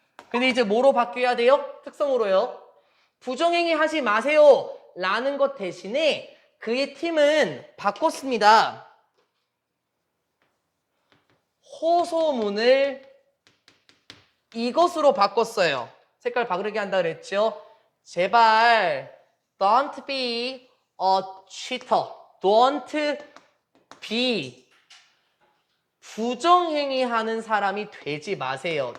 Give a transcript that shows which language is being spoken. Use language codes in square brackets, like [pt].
[ko] 근데 이제 뭐로 바뀌어야 돼요? 특성으로요. 부정행위 하지 마세요 라는 것 대신에 그의 팀은 바꿨습니다. 호소문을 이것으로 바꿨어요. 색깔 바르게 한다 그랬죠? 제발 [en] don't be a cheater. don't be [ko] 부정행위 하는 사람이 되지 마세요.